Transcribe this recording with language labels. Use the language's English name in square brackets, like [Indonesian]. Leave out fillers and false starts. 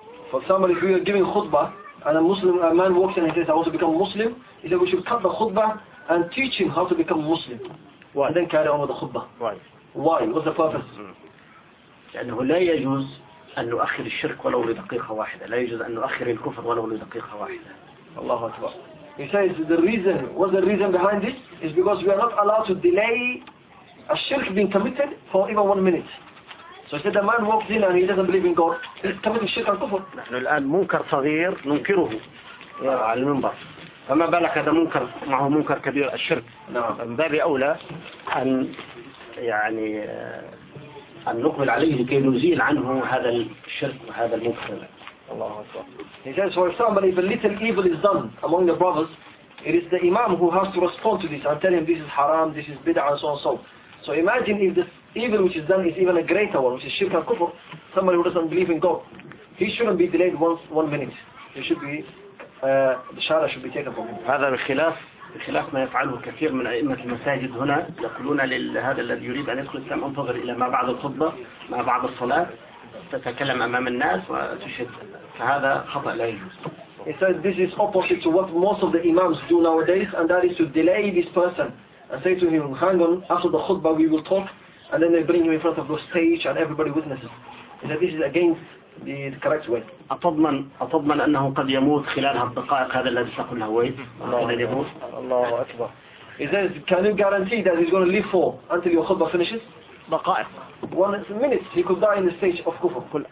[English] For example, if we are giving khutbah and a Muslim, a man walks in and he says, I want to become Muslim, he says, we should cut the khutbah and teach him how to become Muslim. Why? And then carry on with the khutbah. Why? Why? What's the purpose? [Arabic] لأنه لا يجوز أن نؤخر الشرك ولو لدقيقة واحدة. لا يجوز أن نؤخر الكفر ولو لدقيقة واحدة. الله أكبر. [English] He says, what's the reason behind this? Is because we are not allowed to delay a shirk being committed for even 1 minute. So he said, the man walks in and he doesn't believe in God. He's committing shirk and kufr. [Arabic] نحن الآن منكر صغير ننكره على المنبر. فما بالك هذا منكر معه منكر كبير الشرك. من باب أولى أن يعني أن نقبل عليه لكي نزيل عنه هذا الشرك وهذا المنكر. [English] He says, for example, if a little evil is done among the brothers, it is the imam who has to respond to this and tell him this is haram, this is bid'ah, and so on and so on. So imagine if this evil which is done is even a greater one, which is shirk and kufr, somebody who doesn't believe in God, he shouldn't be delayed one minute. He should be, the shahada should be taken from him. [Arabic] هذا بخلاف بخلاف ما يفعله كثير من أئمة المساجد هنا يقولون لهذا الذي يريد أن يدخل الإسلام انتظر إلى ما بعد الخطبة ما بعد الصلاة. تتكلم أمام الناس وتشهد فهذا خطأ لا يجوز. [English] He said this is opposite to what most of the imams do nowadays, and that is to delay this person and say to him, hang on, after the khutbah we will talk, and then they bring him in front of the stage and everybody witnesses. He said this is against the correct way. [Arabic] أتضمن أنه قد يموت خلال هالدقائق هذا الذي تقول له ويت الله أكبر. [English] He says, can you guarantee that he's going to live for until your khutbah finishes? [Arabic] دقائق. [English] One minute he could die in the stage of kufr.